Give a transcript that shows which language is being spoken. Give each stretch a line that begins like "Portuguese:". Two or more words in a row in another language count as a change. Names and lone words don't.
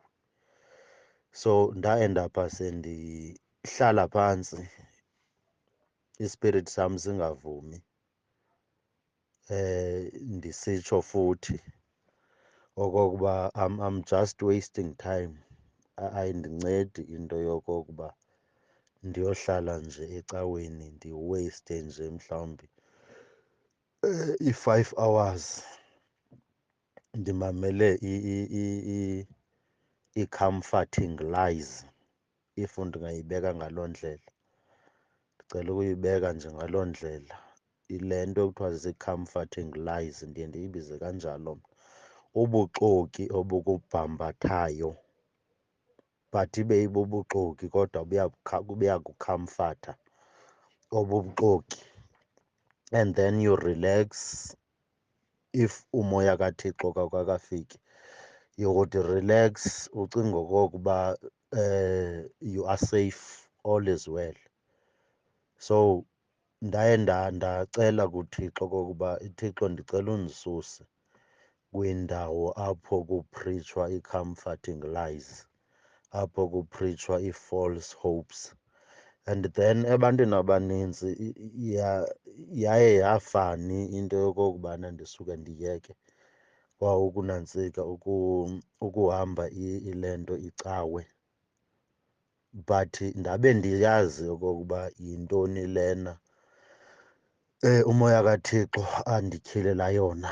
Xhosa: So ndaenda pha sendihlala phantsi, ispirithi sam singavumi, ndisitsho futhi okokuba
English: I'm just wasting time.
Xhosa: Ayindincedi into yokokuba ndiyohlala nje ecaweni ndiweyiste nje mhlawumbi i-5 hours ndimamele ii-
English: comforting lies,
Xhosa: if ndingayibeka ngaloo ndlela. Ndicela ukuyibeka nje ngaloo ndlela. Ile nto ekuthiwa zii-
English: comforting lies
Xhosa: ndiye ndiyibize kanjalo mna. Ubuxoki obukubhambathayo but ibe ibubuxoki kodwa buyakukhamfatha obubuxoki,
English: and then you relax.
Xhosa: If umoya kaThixo kakafiki,
English: you would relax,
Xhosa: ucinge okokuba
English: you are safe, all is well.
Xhosa: So ndaye ndacela kuThixo okokuba Thixo ndicela undisuse kwindawo apho kupritshwa ii-
English: comforting lies,
Xhosa: apho kupritshwa ii-
English: false hopes. And then
Xhosa: ebantwini abanintsi yaye yafani into yokokubana ndisuke ndiyeke kwa ukunantsika ukuhamba ile nto icawe, but ndabe ndiyazi okokuba yintoni lena umoya kaThixo andikhilela yona.